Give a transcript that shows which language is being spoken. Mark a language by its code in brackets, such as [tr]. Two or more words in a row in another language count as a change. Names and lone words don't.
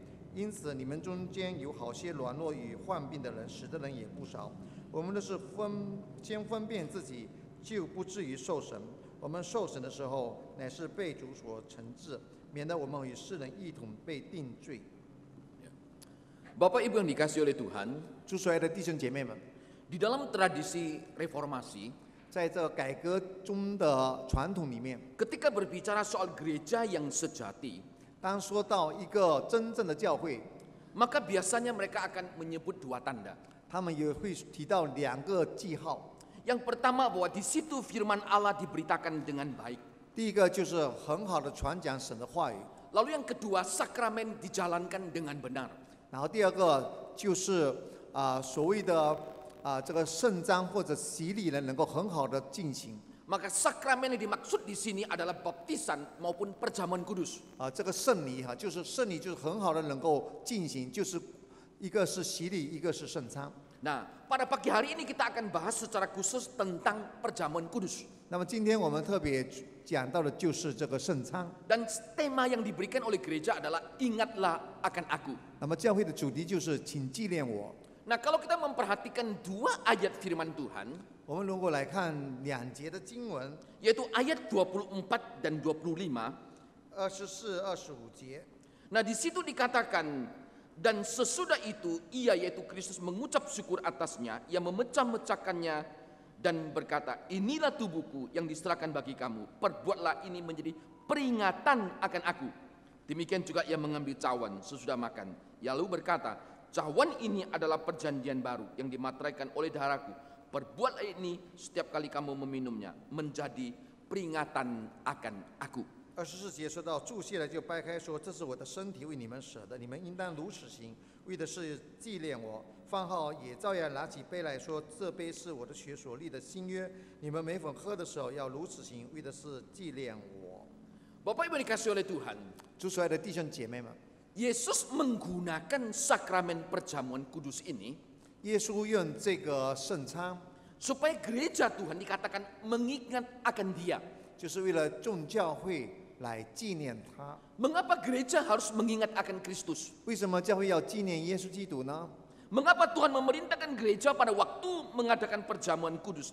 [zh] 因此你们中间有好些软弱与患病的人，死的人也不少。我们都是先分辨自己，就不至于受审。我们受审的时候，乃是被主所惩治，免得我们与世人一同被定罪。 [id] Bapak Ibu yang dikasihi oleh Tuhan, [zh] 主所爱的弟兄姐妹们， [id] di dalam tradisi reformasi, [zh] 在这改革中的传统里面， [id] ketika berbicara soal gereja yang sejati, [zh] 当说到一个真正的教会， [id] maka biasanya mereka akan menyebut dua tanda. [zh] 他们也会提到两个记号。 [id] Yang pertama bahwa di situ firman Allah diberitakan dengan baik. [zh] 第一个就是很好的传讲神的话语， [id] Lalu yang kedua, sakramen dijalankan dengan benar. [zh] 然后第二个就是所谓的这个圣章或者洗礼呢，能够很好的进行。 [id] Maka sakramen yang dimaksud di sini adalah baptisan maupun perjamuan kudus. [zh] 这个圣礼就是圣礼，就是很好的能够进行，就是一个是洗礼，一个是圣餐。 [id] Nah, pada pagi hari ini kita akan bahas secara khusus tentang perjamuan kudus. [zh] 那么今天我们特别讲到的就是这个圣餐。 [id] Dan tema yang diberikan oleh gereja adalah ingatlah akan aku. [zh] 那么教会的主题就是请纪念我。 [id] Nah, kalau kita memperhatikan dua ayat firman Tuhan, [zh] 我们如果来看两节的经文， [id] yaitu ayat 24 dan 25. [zh] 24、25节。 [id] Nah, di situ dikatakan, dan sesudah itu ia yaitu Kristus mengucap syukur atasnya, ia memecah-mecahkannya dan berkata, inilah tubuhku yang diserahkan bagi kamu, perbuatlah ini menjadi peringatan akan aku. Demikian juga ia mengambil cawan sesudah makan, ia lalu berkata, cawan ini adalah perjanjian baru yang dimateraikan oleh darahku. Perbuatlah ini setiap kali kamu meminumnya, menjadi peringatan akan aku. [zh] 24 节说到注谢了就掰开说，这是我的身体为你们舍的，你们应当如此行，为的是纪念我。饭后也照样拿起杯来说，这杯是我的血所立的新约，你们每逢喝的时候要如此行，为的是纪念我。 [id] Bapak Ibu dikasih oleh Tuhan, [zh] 主所爱的弟兄姐妹们， [id] Yesus menggunakan sakramen perjamuan kudus ini [zh] 耶稣用这个圣餐， [id] supaya gereja Tuhan dikatakan mengingat akan Dia. [zh] 就是为了众教会来纪念他。 [id] Mengapa gereja harus mengingat akan Kristus? [zh] 为什么教会要纪念耶稣基督呢？ [id] Mengapa Tuhan memerintahkan gereja pada waktu mengadakan perjamuan kudus?